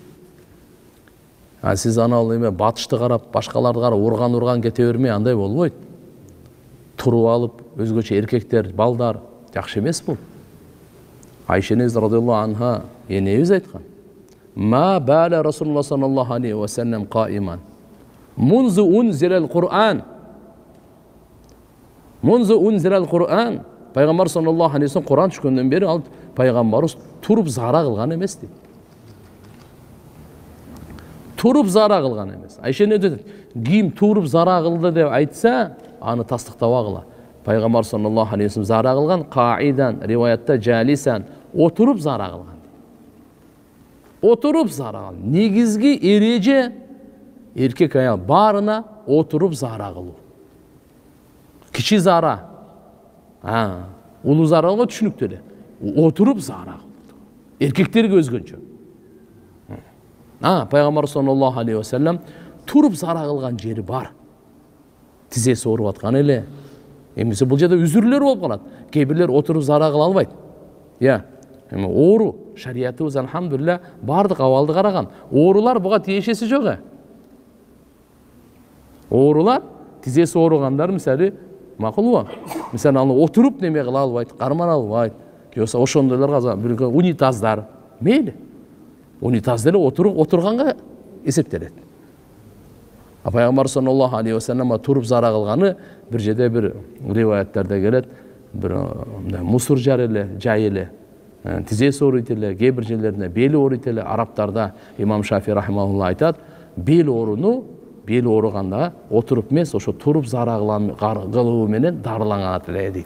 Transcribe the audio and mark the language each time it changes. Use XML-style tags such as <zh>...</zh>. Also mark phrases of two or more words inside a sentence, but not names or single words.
<ky>Сиз анал эме батышты карап, башкаларды карап урган кете бермей, андай болбойт. Туруп алып, өзгөчө эркектер, балдар жакшы эмес бул. Айша энебиз</ky> <ar>رضي الله عنها</ar> <ky>энебиз айткан.</ky> <ar>ما بال رسول الله صلى الله عليه وسلم قائما. منذ أنزل القرآن.</ar> <ky>Пайгамбар</ky> <ar>صلى الله عليه وسلم</ar> <ky>Кур'ан түшкөндөн бери ал пайгамбарыбыз туруп зара кылган эмес дейт. Туруп зара кылган эмес. Айша энебиз ким туруп зара кылды деп айтса, аны тастыктабагыла. Пайгамбар</ky> <ar>صلى الله عليه وسلم</ar> <ky>зара кылган, каидан риваятта жалисан, отуруп зара кылган. Отуруп зара кылган. Негизги эреже эркек аял барына отуруп зара кылуу. Кичи зара. Улуу зарага түшүнүктүү эле. Отуруп зара кылды. Эркектерге өзгөнчө. Пайгамбар</ky> <ar>صلى الله عليه وسلم</ar> <ky>туруп зара кылган жери бар. Тизеси ооруп аткан эле. Эмесе бул жерде үзүрлөр болуп калат. Кээ бирлер отуруп зара кыла албайт. Эми оору шариятыбыз алхамдулилля бардык абалды караган. Оорулар буга тиешеси жок. Оорулар тизеси ооругандар мисалы макулбу? Мисалы аны отуруп неме кыла албайт, кармана албайт. Болсо ошондойлорго бир унитаздар, мейли. Унитаз деле отурганга эсептелет. Пайгамбар</ky> <ar>صلى الله عليه وسلم</ar> <ky>туруп зара кылганы бир жерде бир риваяттарда келет. Бир мусур жай эле, тизеси ооруйт эле, кээ бир жерлеринде бели ооруйт эле. Арабтарда имам Шафи рахимахулла айтат, бел ооруганда отуруп эмес, ошо туруп зара кылуу менен дарыланган эле дейт.</ky>